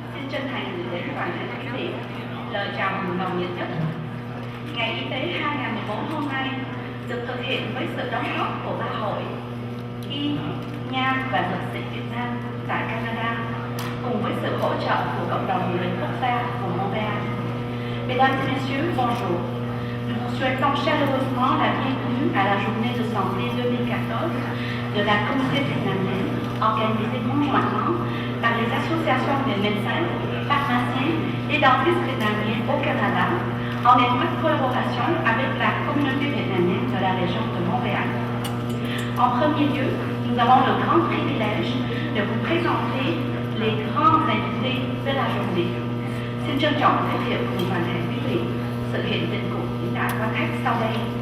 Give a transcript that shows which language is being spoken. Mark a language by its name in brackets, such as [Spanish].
[Vietnamese] chân thành gửi đến toàn thể quý vị lời chào mừng nồng nhiệt nhất. Ngày Y tế 2014 hôm nay được thực hiện với sự đóng góp của Ba Hội Y, Nha và Dược sĩ Việt Nam tại Canada, cùng với sự hỗ trợ của cộng đồng người quốc gia của Montréal. [French] Mesdames et messieurs, bonjour. Nous vous souhaitons chaleureusement la bienvenue à la journée de santé 2014 de la communauté vietnamienne, organisée conjointement par les associations des médecins, pharmaciens et dentistes vietnamiens au Canada, en étroite collaboration avec la communauté vietnamienne de la région de Montréal. En premier lieu, nous avons le grand privilège de vous présenter les grands invités de la journée. [Vietnamese] Xin trân trọng giới thiệu cùng toàn thể quý vị sự hiện diện của những đại quan khách sau đây.